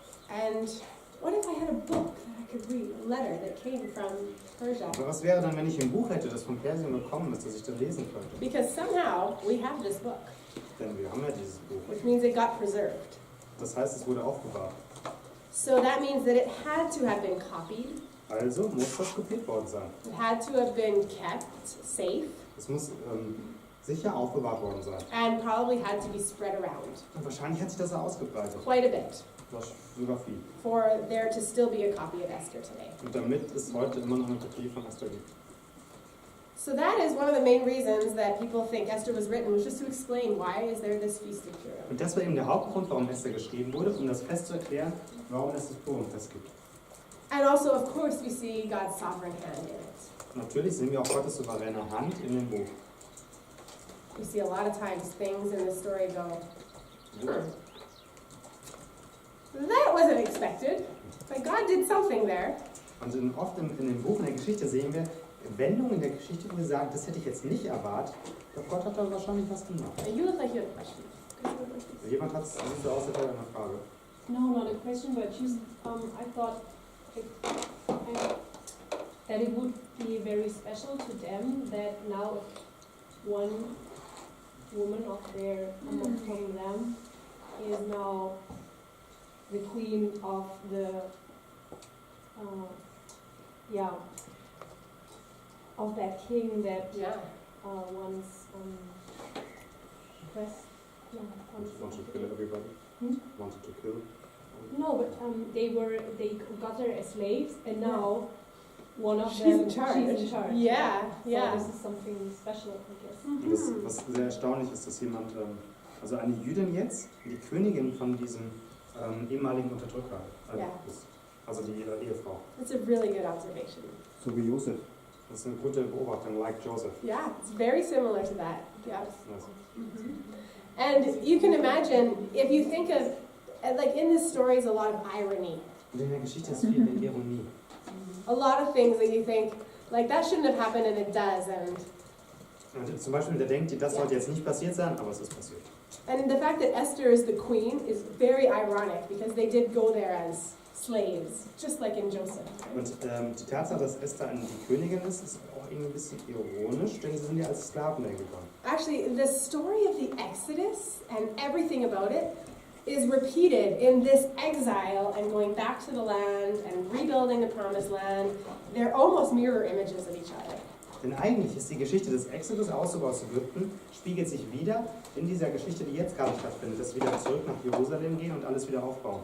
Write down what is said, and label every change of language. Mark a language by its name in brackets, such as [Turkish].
[English] And what if I had a book that I could read, a letter that came from Persia? [German] Aber was wäre dann, wenn ich ein Buch hätte, das von Persien gekommen ist, das ich dann lesen könnte? [English] Because somehow we have this book, [German] Denn wir haben ja dieses Buch. [English] which means it got preserved. [German] Das heißt, es wurde aufbewahrt. [English] So that means that it had to have been copied, [German] Also muss das kopiert worden sein. [English] it had to have been kept safe, [German] Es muss sicher aufbewahrt worden sein. [English] and probably had to be spread around [German] Und wahrscheinlich hat sich das ausgebreitet. [English] quite a bit [German] Das sogar viel. [English] for there to still be a copy of Esther today. [German] Und damit es heute immer noch eine Kopie von Esther gibt. [English] So that is one of the main reasons that people think Esther was written, was just to explain why is there this feast of Purim. [German] Und das war eben der Hauptgrund, warum Esther geschrieben wurde, um das Fest zu erklären, warum es das Purimfest gibt. [English] And also, of course, we see God's sovereign hand in it. [German] Natürlich sehen wir auch Gottes souveräne Hand in dem Buch. [English] We see a lot of times things in the story go, that wasn't expected, but God did something there. [German] Und oft in dem Buch, in der Geschichte, sehen wir Wendungen in der Geschichte, wo wir sagen, das hätte ich jetzt nicht erwartet, doch Gott hat da wahrscheinlich was gemacht. [English] And you look like you have a question. [German] Jemand hat es sieht so aus, als hätte er eine Frage. [English] No, not a question, but just I thought that it would be very special to them that now one woman from them is now the queen of the of that king that Yeah. once pressed. Wanted to kill everybody. Wanted to kill. No, but they got her as slaves, and now one of She's them in charge. she's in charge. Yeah, So yeah. this is something special, I guess. [German] Und das, was sehr erstaunlich ist, dass jemand, also eine Jüdin jetzt, die Königin von diesem ehemaligen Unterdrücker Ja. ist. Also die Ehefrau. [English] That's a really good observation. [German] So wie Josef. Das ist eine gute Beobachtung, [English] like Joseph. Yeah, it's very similar to that. Yeah. [German] Also, [English] And you can imagine, if you think of, like in this story is a lot of irony. [German] und in der Geschichte ist viel Ironie. [English] A lot of things that you think, like that shouldn't have happened and it does. [German] Und zum Beispiel, der denkt, das sollte jetzt nicht passiert sein, aber es ist passiert. [English] And the fact that Esther is the queen is very ironic because they did go there as slaves, just like in Joseph. [German] Und die Tatsache, dass Esther die Königin ist auch irgendwie ein bisschen ironisch, denn sie sind ja als Sklaven hingegangen. [English] Actually, the story of the Exodus and everything about it is repeated in this exile and going back to the land and rebuilding the promised land. They're almost mirror images of each other. [German] Denn eigentlich ist die Geschichte des Exodus, Auszug aus Ägypten, spiegelt sich wieder in dieser Geschichte, die jetzt gerade stattfindet, dass wir wieder zurück nach Jerusalem gehen und alles wieder aufbauen.